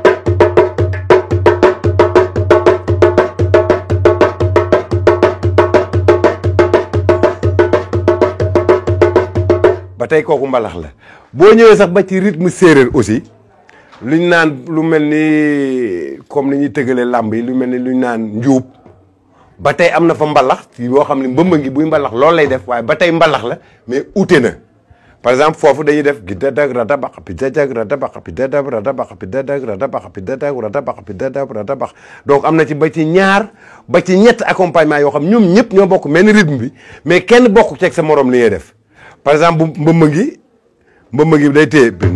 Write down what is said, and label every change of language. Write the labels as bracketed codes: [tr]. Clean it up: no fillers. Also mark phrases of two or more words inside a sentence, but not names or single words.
[wo] ba tey kooku mbalax la boo ñëwee sax ba ci rythme séeréer aussi luñ naan lu mel ni comme ni ñuy tëgalee làmb yi lu mel ni luñ naan njuub ba tey am na fa mbalax yoo xam ne mbëmba ngi buy mbalax loolu lay def waaye ba tey mbalax la mais ute na [fr] par exemple [wo] foofu dañuy def gi dadag radabax pi dadag radabax pi dadag radabax pi dadag radabax pi dadag radabax pi dadag radabax donc am na ci ba ci ñaar ba ci ñett accompagnement yoo xam ñoom ñëpp ñoo bokk benn rythme bi mais kenn bokk ceeg sa morom li ngay def [fr] par exemple [wo] bu mbëmba ngi day téye